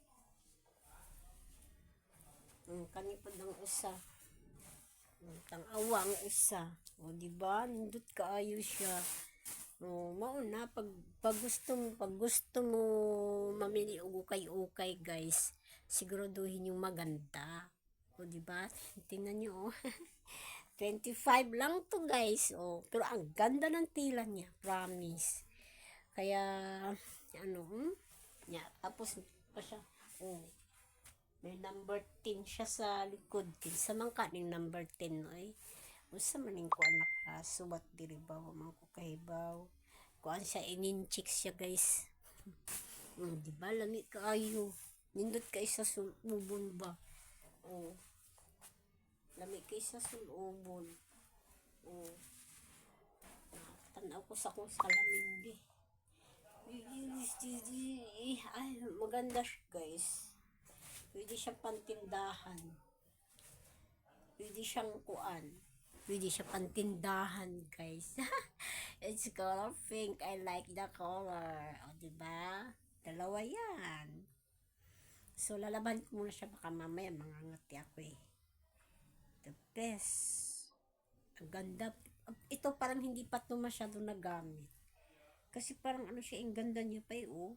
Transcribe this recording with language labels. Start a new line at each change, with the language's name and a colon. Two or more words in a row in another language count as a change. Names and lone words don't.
Cebuano: Kanipod ang usa. Tang-awa ang isa. O di ba? Nindot kaayo siya. O mauna pag gusto mo mamili og ukay-ukay guys,
Filipino: siguraduhin yung maganda. O di ba? Tingnan niyo oh. 25 lang to guys. O pero ang ganda ng tila niya, promise. Kaya ano, tapos pa siya. Oh. May number 10 siya sa likod.
Cebuano: Kinsa man ka ning number 10 oy. Unsa man ning kuan nakasubat diri ba man ko kahibaw. Kuan siya ininchik siya guys. Di ba lami kaayo. Nindot kay sa sulubon ba. Oh. Lami kay sa sulubon. Oh. Tanaw ko sa kong salamin di.
Filipino: Ay, maganda siya guys. Pwede siyang pantindahan. Pwede siyang kuan. Pwede siya pantindahan, guys.
English: It's color pink. I like the color.
Filipino: O, diba? Dalawa yan. So, lalaban ko muna siya. Baka mamaya mangangati ako eh.
English: The best.
Filipino: Ang ganda. Ito parang hindi pa ito masyado nagamit. Kasi parang ano siya, ang ganda niya pa eh, oh.